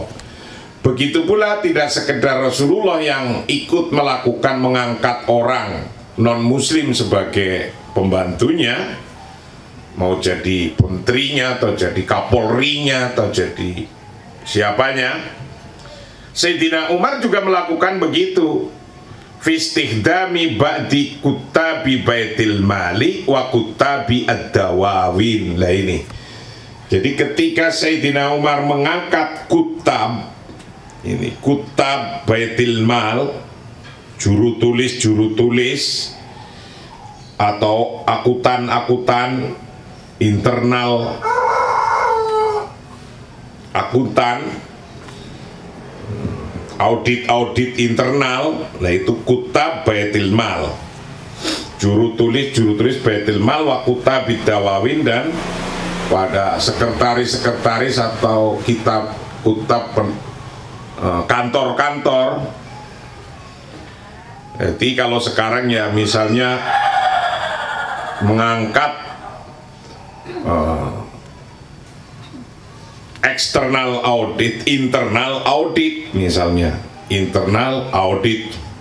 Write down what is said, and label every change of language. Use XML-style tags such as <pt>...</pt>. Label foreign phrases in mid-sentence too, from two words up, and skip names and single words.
<id>Begitu pula tidak sekedar Rasulullah yang ikut melakukan mengangkat orang non muslim sebagai pembantunya, mau jadi menterinya atau jadi kapolrinya atau jadi siapanya. Sayyidina Umar juga melakukan begitu.</id> <ar>في استخدام بعض كتاب بيت المال وكتاب الدواوين.</ar> <id>Lah ini. Jadi ketika Sayyidina Umar mengangkat kutab, ini</id> <ar>كتاب بيت المال,</ar> <id>juru tulis atau akutan internal, audit internal, nah itu</id> <ar>كتاب بيت المال,</ar> <id>juru tulis</id> <ar>بيت المال وكتاب بالدواوين,</ar> <id>dan pada sekretaris atau kutab kantor-kantor. Jadi kalau sekarang ya misalnya mengangkat</id> <en>external audit, internal audit,</en> <id>misalnya</id> <en>internal audit</en>